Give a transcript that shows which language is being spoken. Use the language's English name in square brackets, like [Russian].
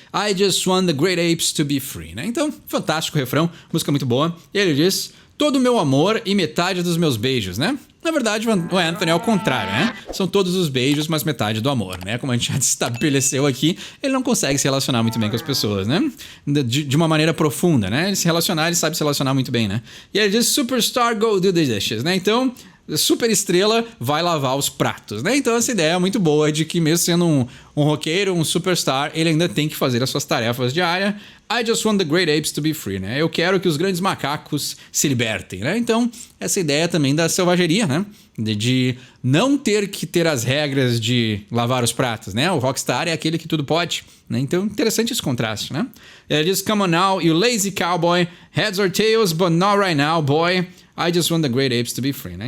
[English] I just want the great apes to be free, né? [Portuguese] Então, fantástico refrão, música muito boa. E aí ele diz: todo o meu amor e metade dos meus beijos, né? Na verdade, o Anthony é o contrário, né? São todos os beijos, mas metade do amor, né? Como a gente já estabeleceu aqui, ele não consegue se relacionar muito bem com as pessoas, né? De uma maneira profunda, né? Ele sabe se relacionar muito bem, né? E ele diz, [English] superstar go do the dishes, [Portuguese] né? Então, super estrela vai lavar os pratos, né? Então essa ideia é muito boa de que mesmo sendo um roqueiro, um superstar, ele ainda tem que fazer as suas tarefas diárias. [English] I just want the great apes to be free, né? [Portuguese] Eu quero que os grandes macacos se libertem, né? Então essa ideia também da selvageria, né? De não ter que ter as regras de lavar os pratos, né? O rockstar é aquele que tudo pode, né? Então interessante esse contraste, né? Ele diz, [English] come on now, you lazy cowboy, heads or tails, but not right now, boy. I just want the great apes to be free, né?